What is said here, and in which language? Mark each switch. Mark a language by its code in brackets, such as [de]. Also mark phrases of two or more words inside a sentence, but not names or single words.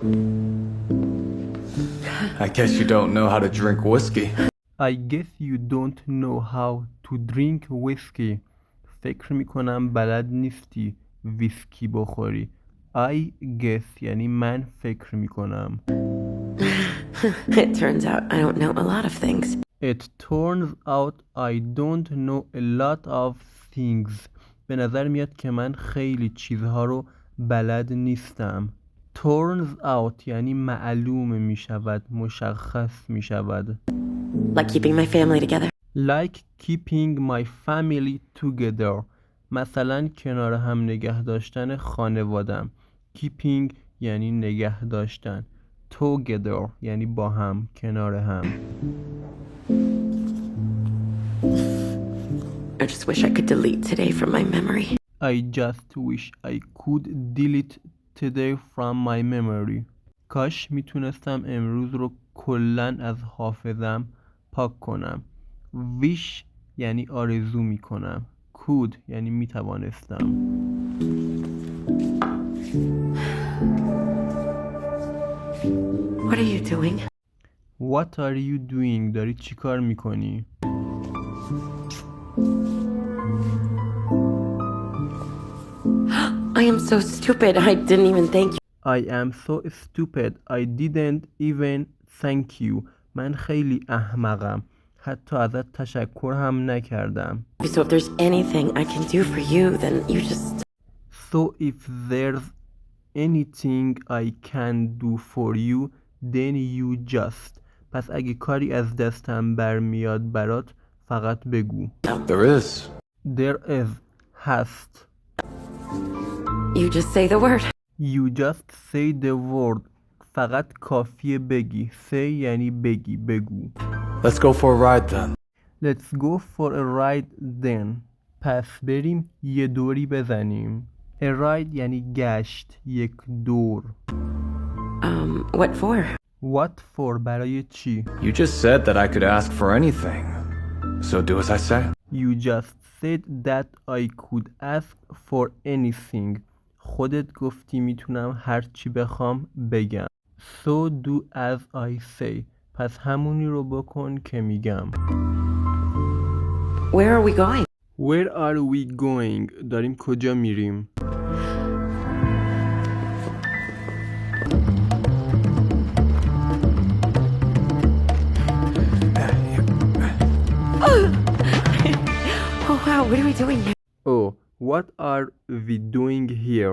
[en] I guess you don't know how to drink whiskey. I guess you don't know how to drink whiskey. [fa] فکر میکنم بلد نیستی ویسکی بخوری. [en] I guess [fa] یعنی من فکر میکنم. [en] It turns out I don't know a lot of things. It turns out I don't know a lot of things. [fa] به نظر میاد که من خیلی چیزها رو بلد نیستم. [en] Turns out [fa] یعنی معلوم می شود، مشخص می شود. [en] Like keeping my family together. Like keeping my family together. [fa] مثلا کنار هم نگه داشتن خانوادم. Keeping یعنی نگه داشتن. Together یعنی با هم، کنار هم. [en] I just wish I could delete today from my memory. I just wish I could delete today from my memory. [fa] کاش میتونستم امروز رو کلن از حافظم پاک کنم. Wish یعنی آرزو میکنم. Could یعنی میتوانستم. [en] What are you doing? What are you doing? [fa] داری چی کار میکنی؟ [en] I am so stupid. I didn't even thank you. I am so stupid. I didn't even thank you. [fa] من خیلی احمقم. حتی ازت تشکر هم نکردم. [en] So if there's anything I can do for you, then you just... So if there's anything I can do for you, then you just. [fa] پس اگه کاری از دستم برمیاد برات فقط بگو. [en] There is. There is. هست. You just say the word. You just say the word. [fa] فقط کافیه بگی. Say یعنی بگی، بگو. [en] Let's go for a ride then. Let's go for a ride then. [fa] پس بریم یه دوری بزنیم. [en] A ride [fa] یعنی گشت، یک دور. [en] What for? What for [fa] برای چی؟ [en] You just said that I could ask for anything. So do as I say. You just said that I could ask for anything. [fa] خودت گفتی میتونم هر چی بخوام بگم. [en] So do as I say. [fa] پس همونی رو بکن که میگم. [en] Where are we going? Where are we going? [fa] داریم کجا میریم؟ [en] Oh wow, what are we doing here? Oh, what are we doing here?